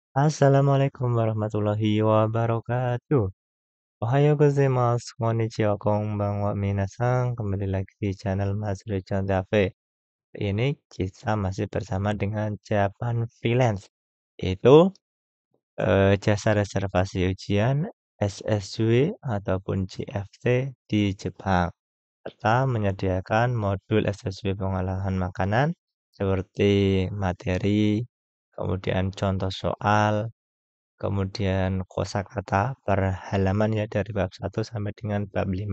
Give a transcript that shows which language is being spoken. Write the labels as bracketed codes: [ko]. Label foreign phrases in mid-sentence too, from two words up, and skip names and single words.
[ar] السلام عليكم ورحمة الله وبركاته. [ja] おはようございます、こんにちは、こんばんは、みなさん. [id] Kembali lagi di channel Mas Rico Cafe. Ini kita masih bersama dengan Japan Freelance. Itu jasa reservasi ujian SSW ataupun JFT di Jepang. Serta menyediakan modul SSW pengolahan makanan seperti materi, kemudian contoh soal, kemudian kosakata per halaman ya dari bab 1 sampai dengan bab 5.